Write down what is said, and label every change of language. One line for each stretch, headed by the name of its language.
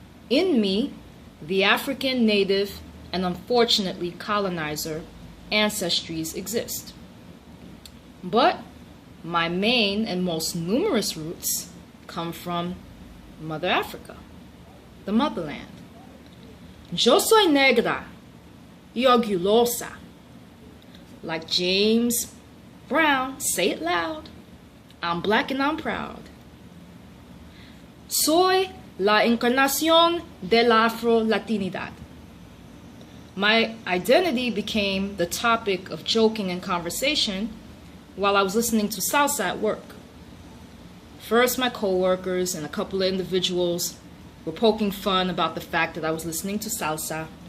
English: In me, the African, native, and unfortunately colonizer ancestries exist. But my main and most numerous roots come from Mother Africa, the motherland.
Spanish: Yo soy negra y orgullosa.
English: Like James Brown, say it loud. I'm black and I'm proud.
Spanish: Soy la encarnación de la Afro-Latinidad.
English: My identity became the topic of joking and conversation while I was listening to salsa at work. First, my coworkers and a couple of individuals were poking fun about the fact that I was listening to salsa.